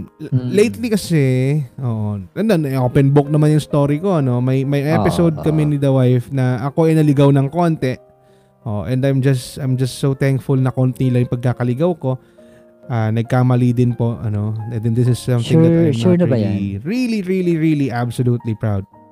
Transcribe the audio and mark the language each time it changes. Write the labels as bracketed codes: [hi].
[tl] Lately kasi, [en] open book [tl] naman yung story ko, no? May episode kami ni the wife na ako ay naligaw ng konti. [en] And I'm just so thankful [tl] na konti lang yung pagkakaligaw ko. Nagkamali din po, [en] and then this is something that I'm not really absolutely proud.